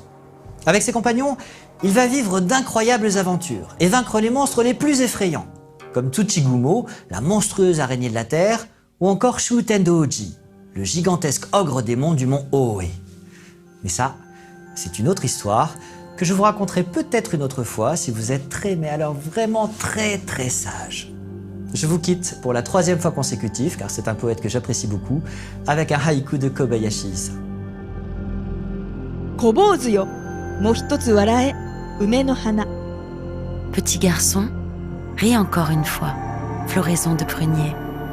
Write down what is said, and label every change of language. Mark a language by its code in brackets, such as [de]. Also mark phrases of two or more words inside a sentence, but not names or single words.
[fr] Avec ses compagnons, il va vivre d'incroyables aventures et vaincre les monstres les plus effrayants, comme Tsuchigumo, la monstrueuse araignée de la terre, ou encore Shutendo-Oji, le gigantesque ogre démon du mont Oe. Mais ça, c'est une autre histoire que je vous raconterai peut-être une autre fois si vous êtes mais alors vraiment très sage. Je vous quitte pour la 3e fois consécutive, car c'est un poète que j'apprécie beaucoup, avec un haïku de Kobayashi Issa. [ja] 小坊主よ、もう一つ笑え、梅の花。 [fr] Petit garçon, ris encore une fois, floraison de prunier.